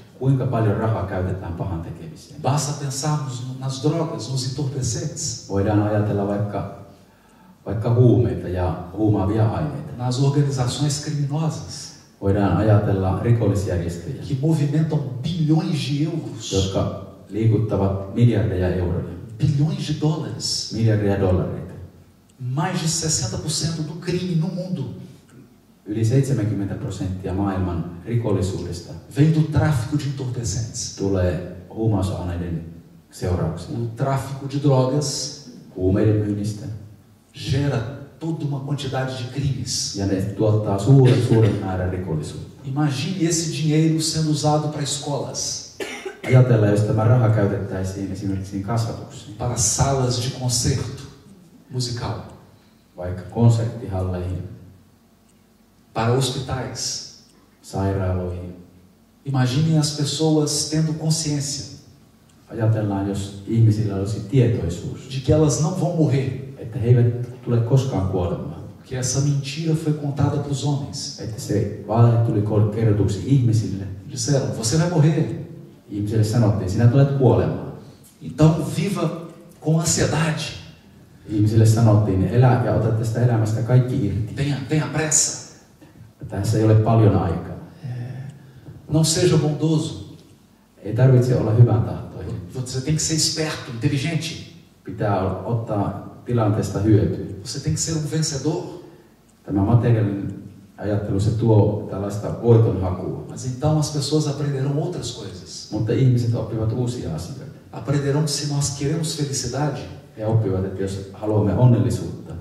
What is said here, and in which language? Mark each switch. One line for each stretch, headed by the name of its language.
Finnish: Kuinka paljon rahaa käytetään pahan tekemiseen.
Portuguese: Basta pensarmos nas drogas, nos entorpecentes,
Finnish: Voidaan ajatella vaikka huumeita ja huumaavia aineita.
Portuguese: nas organizações criminosas
Finnish: Voidaan ajatella rikollisjärjestöjä,
Portuguese: que movimentam bilhões de euros,
Finnish: jotka liikuttavat miljardeja euroja,
Portuguese: bilhões de dólares.
Finnish: miljardeja dollareita.
Portuguese: Mais de 60% do crime no mundo
Finnish: Yli 70% maailman rikollisuudesta
Portuguese: vem do tráfico de entorpecentes.
Finnish: tulee huumausaineiden seurauksena.
Portuguese: O tráfico de drogas
Finnish: Huumeiden myynnistä
Portuguese: gera toda uma quantidade de crimes.
Finnish: Ja ne tuottaa suuren määrän rikollisuutta.
Portuguese: Imagine esse dinheiro sendo usado para escolas,
Finnish: Ajatellaan, jos tämä raha käytettäisiin esimerkiksi kasvatuksiin,
Portuguese: para salas de concerto musical,
Finnish: vaikka konserttihalleihin,
Portuguese: para hospitais.
Finnish: sairaaloihin.
Portuguese: Imaginem as pessoas tendo consciência
Finnish: Ajatellaan, jos ihmisillä olisi tietoisuus,
Portuguese: de que elas não vão morrer,
Finnish: että he eivät tule koskaan kuolemaan.
Portuguese: que essa mentira foi contada para os homens.
Finnish: Että se valhe tuli kerrotuksi ihmisille.
Portuguese: Disseram, você vai morrer,
Finnish: Ihmisille sanottiin, sinä tulet kuolemaan.
Portuguese: então viva com ansiedade,
Finnish: Ihmisille sanottiin, elä ja ota tästä elämästä kaikki irti.
Portuguese: tenha pressa,
Finnish: Tässä ei ole paljon aikaa.
Portuguese: não seja bondoso,
Finnish: Ei tarvitse olla hyvän tahtoinen.
Portuguese: você tem que ser esperto, inteligente,
Finnish: Pitää ottaa tilanteesta hyötyä.
Portuguese: você tem que ser um vencedor.
Finnish: Tämä materiaalinen ajattelu, se tuo tällaista voitonhakua.
Portuguese: Mas então as pessoas aprenderão outras coisas.
Finnish: Mutta ihmiset oppivat uusia asioita.
Portuguese: Aprenderão que se nós queremos felicidade,
Finnish: He oppivat, että jos haluamme onnellisuutta,